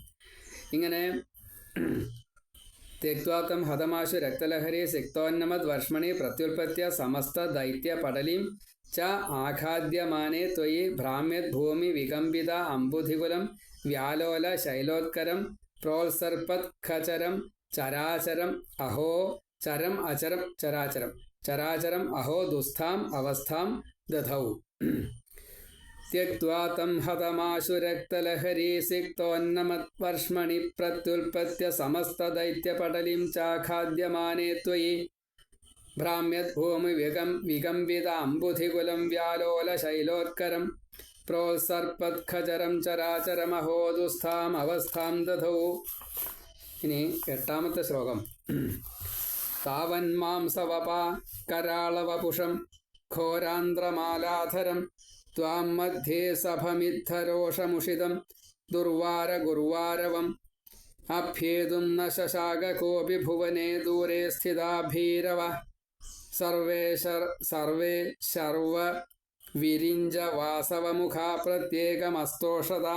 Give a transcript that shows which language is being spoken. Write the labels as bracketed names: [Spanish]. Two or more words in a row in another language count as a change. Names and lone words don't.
[Sanskrit] ഇങ്ങനെ त्यक्वात्तं हतमाशु रक्तलहरी सिक्तोन्नमत् वर्ष्मणि प्रत्युत्पत्य समस्त दैत्य पटलीं च आखाद्यमाने त्वयि भ्राम्यत् भूमि विकम्पित अम्बुधिकुलं व्यालोल शैलोत्करं प्रोत्सर्पत् खचरं चराचरं अहो चरं अचरं चराचरं चराचरं अहो दुस्थाम् अवस्थां दधौ. त्यक्त्वा तं हतमाशु रक्तलहरी सिक्तोन्नमत्वर्ष्मणि प्रत्युल्पत्य समस्तदैत्यपटलीं चाखाद्यमाने त्वयि भ्राम्यद्भूमि विकम्पिताम्बुधिकुलं व्यालोलशैलोत्करं प्रोत्सर्पत्खचरं चराचरमहो दुस्थाम् अवस्थां दधौ. [Malayalam] ഇനി 8ാമത്തെ ശ്ലോകം. [Sanskrit] तावन्मांसवपा करालवपुषं घोरान्त्रमालाधरं त्वां मध्ये सभमिद्धरोषमुषितं दुर्वारगुर्वारवं अभ्येतुं न शशाक कोऽपि भुवने दूरे स्थिता भीरवः सर्वे शर्व विरिञ्च वासवमुखाः प्रत्येकमस्तोषताम्.